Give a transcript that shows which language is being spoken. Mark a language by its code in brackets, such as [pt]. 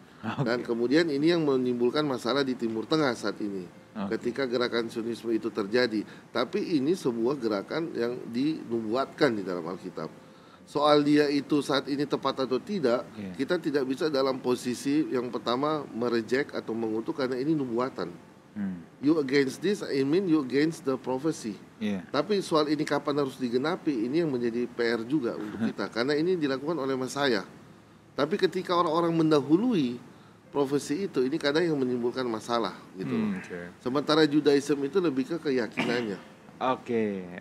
[id] Dan kemudian ini yang menimbulkan masalah di Timur Tengah saat ini. Ketika gerakan Sionisme itu terjadi. Tapi ini sebuah gerakan yang dinubuatkan di dalam Alkitab. Soal dia itu saat ini tepat atau tidak, kita tidak bisa dalam posisi yang pertama mereject atau mengutuk karena ini nubuatan. [en] You against this, I mean you against the prophecy. [id] Iya. Tapi soal ini kapan harus digenapi, ini yang menjadi PR juga untuk kita. Karena ini dilakukan oleh Mesaya. Tapi ketika orang-orang mendahului profesi itu, ini kadang yang menimbulkan masalah gitu. Sementara Judaism itu lebih ke keyakinannya, Oke.